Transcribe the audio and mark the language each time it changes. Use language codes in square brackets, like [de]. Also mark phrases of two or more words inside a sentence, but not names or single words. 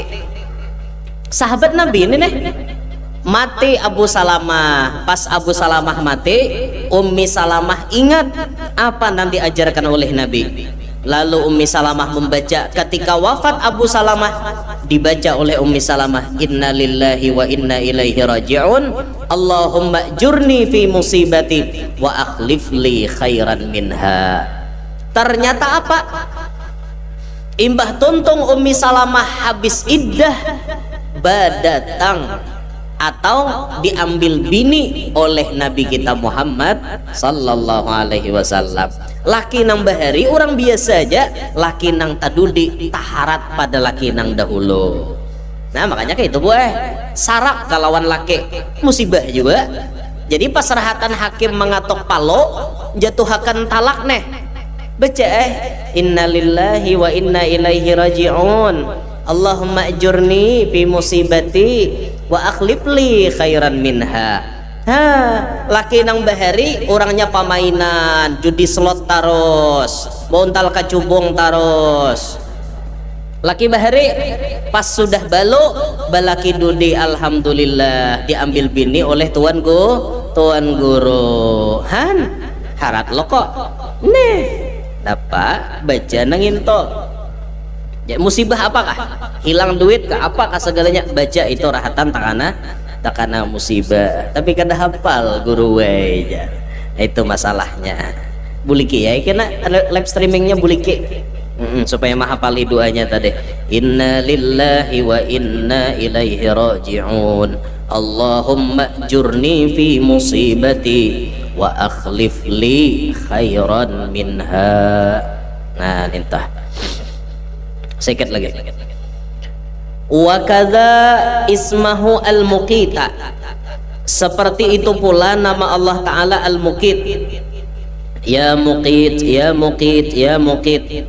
[id] Sahabat Nabi ini nih mati Abu Salamah. Pas Abu Salamah mati Ummi Salamah ingat apa yang diajarkan oleh Nabi. Lalu Ummi Salamah membaca ketika wafat Abu Salamah dibaca oleh Ummi Salamah [ar] إنا لله وإنا إليه راجعون اللهم أجرني في مصيبتي واخلف لي خيرا منها. [bjn] Ternyata apa? Imbah tuntung Ummi Salamah habis iddah badatang atau diambil bini oleh Nabi kita Muhammad [ar] صلى الله عليه وسلم. [bjn] Laki nang bahari orang biasa aja, laki nang tadudi taharat pada laki nang dahulu. Nah makanya kayak itu sarak kalawan laki musibah juga. Jadi pas rahatan hakim mengatok palo jatuhakan talak neh baca [ar] إنا لله وإنا إليه راجعون اللهم أجرني في مصيبتي واخلف لي خيرا منها. [bjn] Laki nang bahari orangnya pamainan, judi slot taros, bontal kacubung taros. Laki bahari pas sudah balaki dudi alhamdulillah diambil bini oleh tuan guru. Harat lo kok. Nih, dapat baca nangin to. Ya, musibah apakah? Hilang duit kah? Apakah segalanya? Baca itu rahatan takana musibah. Tapi kada hafal guru ya. Itu masalahnya. Buliki ya, kena live streamingnya buliki. Supaya menghafali doanya tadi. [ar] إنا لله وإنا إليه راجعون. اللهم أجرني في مصيبتي واخلف لي خيرا منها. [id] Nah, entah. Sedikit lagi. [ar] وكذا اسمه المقيت. [id] Seperti itu pula nama Allah Ta'ala al-muqit. [ar] يا مقيت يا مقيت يا مقيت.